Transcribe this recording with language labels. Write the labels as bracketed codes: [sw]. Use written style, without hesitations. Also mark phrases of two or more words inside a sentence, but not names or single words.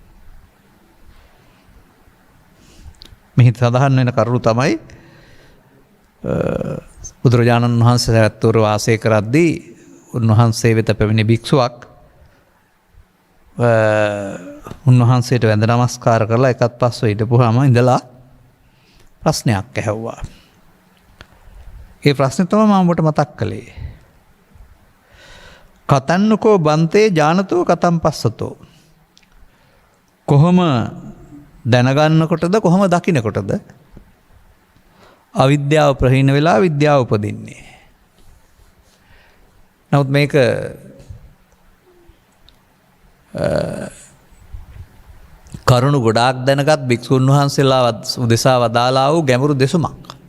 [si] මෙහි සඳහන් වෙන කරුණු තමයි බුදුරජාණන් වහන්සේ සවැත්නුවර වාසය කරද්දී උන්වහන්සේ වෙත පැමිණි භික්ෂුවක් උන්වහන්සේට වැඳ නමස්කාර කරලා එකත් පස්ව හිටපුවාම ඉඳලා ප්‍රශ්නයක් ඇහැව්වා. ඒ ප්‍රශ්නේ තමයි මම ඔබට මතක් කළේ. [pi] කතන්නකෝ බන්තේ ඥානතෝ කතම් පස්සතෝ. [si] කොහොම දැනගන්නකොටද කොහොම දකින්නකොටද අවිද්‍යාව ප්‍රහීන වෙලා විද්‍යාව උපදින්නේ. නමුත් මේක කරුණු ගොඩාක් දැනගත් භික්ෂුන් වහන්සේලා උදෙසා වදාලා වූ ගැඹුරු දෙසුමක්.